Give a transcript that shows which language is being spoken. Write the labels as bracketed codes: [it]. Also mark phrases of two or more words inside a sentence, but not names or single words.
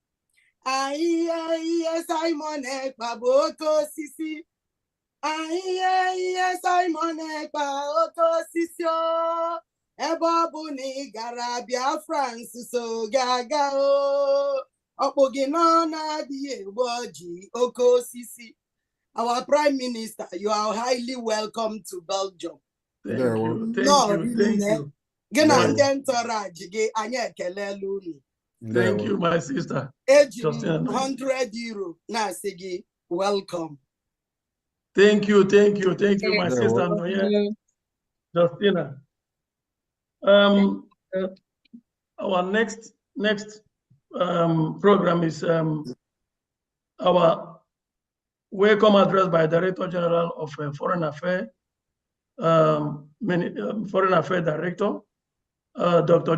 [ig] Aye, Simon Ekpa bụ oke osisi. Aye, Simon Ekpa oke osisi o. Ebe ọ bụ na ị gara Biafrans so gị aga o. Ọkpụ gị n'ọnụ adịghị egbu ọjị oke osisi. [en] Our Prime Minister, you are highly welcome to Belgium. Thank you. Thank you. [ig] Gị na ndị entourage gị anyị ekelela unu. [en] Thank you, my sister. [ig] Eji m 100 euro na-asị gị welcome. [en] Thank you, my sister Noye Justina. Our next program is our welcome address by Director General of Foreign Affairs, Foreign Affairs Director, Dr.